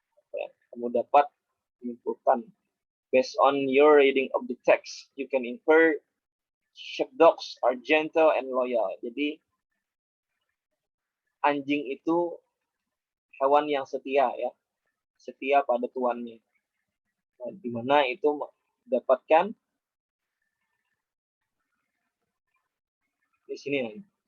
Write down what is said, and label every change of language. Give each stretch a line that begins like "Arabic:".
Indonesian: Ya, kamu dapat menyimpulkan.
English: Based on your reading of the text, you can infer sheepdogs are gentle and loyal.
Indonesian: Jadi anjing itu hewan yang setia ya, setia pada tuannya. Nah, di mana itu dapatkan di sini nih.